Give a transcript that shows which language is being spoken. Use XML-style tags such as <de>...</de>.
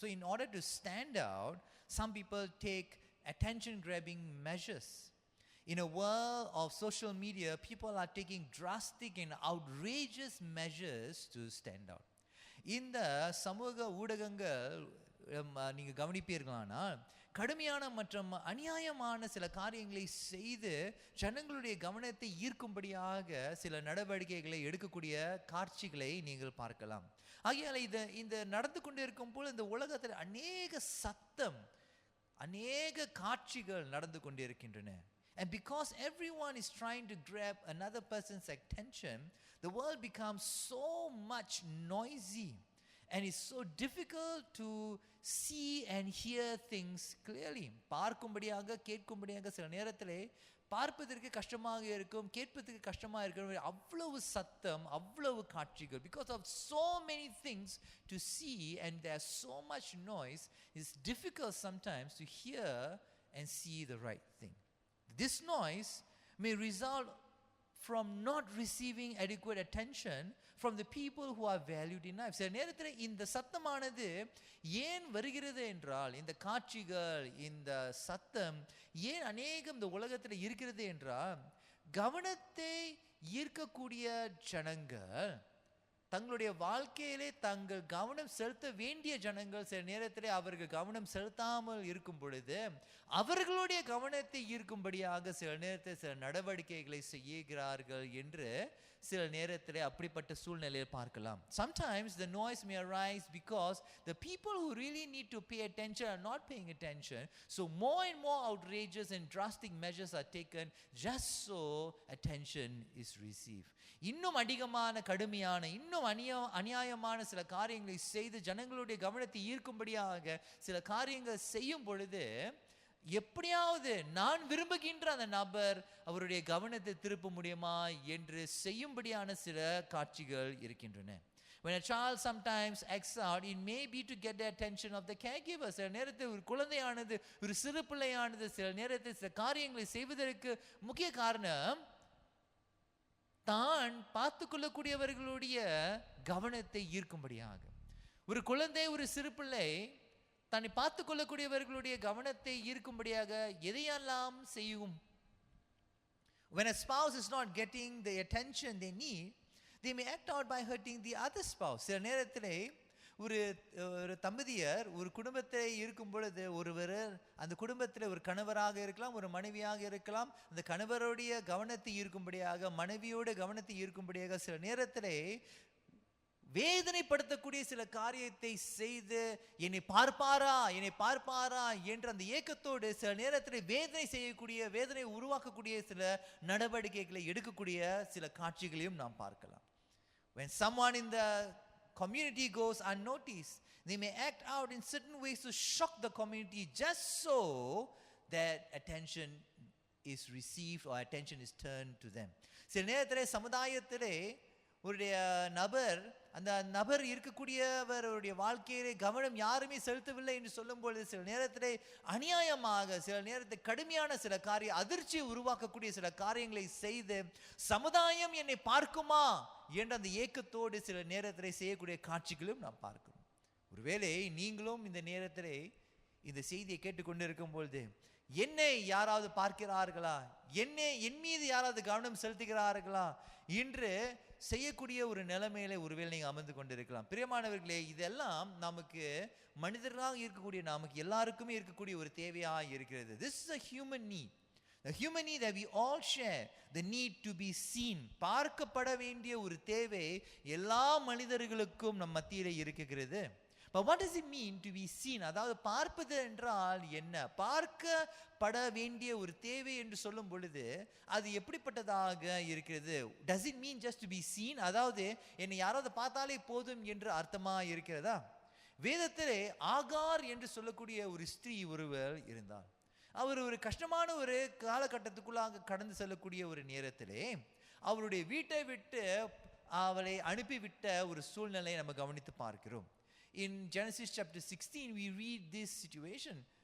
<en>So in order to stand out, some people take attention grabbing measures. In a world of social media, people are taking drastic and outrageous measures to stand out.</en> <ta>இந்த சமூக ஊடகங்கள் நீங்கள் கவனிப்பீர்களானால் கடுமையான மற்றும் அநியாயமான சில காரியங்களை செய்து ஜனங்களுடைய கவனத்தை ஈர்க்கும்படியாக சில நடவடிக்கைகளை எடுக்கக்கூடிய காட்சிகளை நீங்கள் பார்க்கலாம். ஆகையால் இந்த நடந்து கொண்டு இருக்கும் போது இந்த உலகத்தில் அநேக சத்தம், அநேக காட்சிகள் நடந்து கொண்டு இருக்கின்றன.</ta> <en>And because everyone is trying to grab another person's attention, the world becomes so much noisy and it's so difficult to see and hear things clearly.</en> <ta>பார்க்கும்படியாக கேட்கும்படியாக சில நேரத்திலே பார்ப்பதற்கு கஷ்டமாக இருக்கும், கேட்பதற்கு கஷ்டமாக இருக்கும். அவ்வளவு சத்தம், அவ்வளவு காட்சிகள்.</ta> <en>Because of so many things to see and there's so much noise, it's difficult sometimes to hear and see the right thing. This noise may result from not receiving adequate attention from the people who are valued in life.</en> <ta>சில நேரத்தில் இந்த சத்தமானது ஏன் வருகிறது என்றால், இந்த காட்சிகள், இந்த சத்தம் ஏன் அநேகம் இந்த உலகத்தில் இருக்கிறது என்றால், கவனத்தை ஈர்க்கக்கூடிய ஜனங்கள் தங்களுடைய வாழ்க்கையிலே தங்கள் கவனம் செலுத்த வேண்டிய ஜனங்கள் சில நேரத்திலே அவர்கள் கவனம் செலுத்தாமல் இருக்கும் பொழுது அவர்களுடைய கவனத்தை ஈர்க்கும்படியாக சில நேரத்தில் சில நடவடிக்கைகளை செய்கிறார்கள் என்று சில நேரத்திலே அப்படிப்பட்ட சூழ்நிலையை பார்க்கலாம்.</ta> <en>Sometimes the noise may arise because the people who really need to pay attention are not paying attention. So more and more outrageous and drastic measures are taken just so attention is received.</en> <ta>இன்னும் அதிகமான கடுமையான, இன்னும் அநியாயமான சில காரியங்களை செய்து ஜனங்களுடைய கவனத்தை ஈர்க்கும்படியாக சில காரியங்கள் செய்யும் பொழுது எப்படியாவது நான் விரும்புகின்ற அந்த நபர் அவருடைய கவனத்தை திருப்ப முடியுமா என்று செய்யும்படியான சில காட்சிகள் இருக்கின்றன.</ta> <en>When a child sometimes acts out, it may be to get the attention of the caregiver.</en> <ta>சில நேரத்தில் ஒரு குழந்தையானது, ஒரு சிறு பிள்ளையானது சில நேரத்தில் சில காரியங்களை செய்வதற்கு முக்கிய காரணம் தான் பார்த்து கொள்ளக்கூடியவர்களுடைய கவனத்தை ஈர்க்கும்படியாக. ஒரு குழந்தை, ஒரு சிறு பிள்ளை தன்னை பார்த்து கொள்ளக்கூடியவர்களுடைய கவனத்தை ஈர்க்கும்படியாக எதையெல்லாம் செய்யும்?</ta> <en>When a spouse is not getting the attention they need, they may act out by hurting the other spouse.</en> <ta>சில நேரத்திலே ஒரு தம்பதியர் ஒரு குடும்பத்தில் இருக்கும் பொழுது ஒருவர் அந்த குடும்பத்தில் ஒரு கணவராக இருக்கலாம், ஒரு மனைவியாக இருக்கலாம், அந்த கணவருடைய கவனத்தை ஈர்க்கும்படியாக, மனைவியோட கவனத்தை ஈர்க்கும்படியாக சில நேரத்திலே வேதனைப்படுத்தக்கூடிய சில காரியத்தை செய்து என்னை பார்ப்பாரா என்ற அந்த ஏக்கத்தோடு சில நேரத்தில் வேதனை உருவாக்கக்கூடிய சில நடவடிக்கைகளை எடுக்கக்கூடிய சில காட்சிகளையும் நாம் பார்க்கலாம்.</ta> <en>When someone in the community goes unnoticed, they may act out in certain ways to shock the community just so that attention is received or attention is turned to them.</en> <ta>சில நேரத்தில் சமுதாயத்திலே ஒரு அந்த நபர் இருக்கக்கூடியவருடைய வாழ்க்கையிலே கவனம் யாருமே செலுத்தவில்லை என்று சொல்லும் பொழுது சில நேரத்திலே அநியாயமாக, சில நேரத்தில் கடுமையான சில அதிர்ச்சியை உருவாக்கக்கூடிய சில காரியங்களை செய்து சமுதாயம் என்னை பார்க்குமா என்ற அந்த ஏக்கத்தோடு சில நேரத்திலே செய்யக்கூடிய காட்சிகளும் நாம் பார்க்கிறோம். ஒருவேளை நீங்களும் இந்த நேரத்திலே இந்த செய்தியை கேட்டுக்கொண்டு இருக்கும் பொழுது என்னை யாராவது பார்க்கிறார்களா, என் மீது யாராவது கவனம் செலுத்துகிறார்களா என்று செய்யக்கூடிய ஒரு நிலைமையில ஒருவேளை நீங்க அமர்ந்து கொண்டிருக்கலாம். பிரியமானவர்களே, இதெல்லாம் நமக்கு மனிதர்களாக இருக்கக்கூடிய நமக்கு எல்லாருக்குமே இருக்கக்கூடிய ஒரு தேவையாக இருக்கிறது.</ta> <en>This is a human need. The human need that we all share, the need to be seen.</en> <ta>பார்க்கப்பட வேண்டிய ஒரு தேவை எல்லா மனிதர்களுக்கும் நம் மத்தியிலே இருக்கிறது.</ta> <en>But what does it mean to be seen?</en> <ta>அதாவது பார்ப்பது என்றால் என்ன? பார்க்கப்பட வேண்டிய ஒரு தேவை என்று சொல்லும் பொழுது அது எப்படிப்பட்டதாக இருக்கிறது?</ta> <en>Does it mean just to be seen?</en> <ta>அதாவது என்னை யாராவது பார்த்தாலே போதும் என்று அர்த்தமா இருக்கிறதா? வேதத்திலே ஆகார் என்று சொல்லக்கூடிய ஒரு ஸ்திரீ ஒருவர் இருந்தார். அவர் ஒரு கஷ்டமான ஒரு காலகட்டத்துக்குள்ளாக கடந்து செல்லக்கூடிய ஒரு நேரத்திலே அவருடைய வீட்டை விட்டு அவளை அனுப்பிவிட்ட ஒரு சூழ்நிலையை நம்ம கவனித்து பார்க்கிறோம்.</ta> <en>In Genesis chapter 16 we read this situation.</en>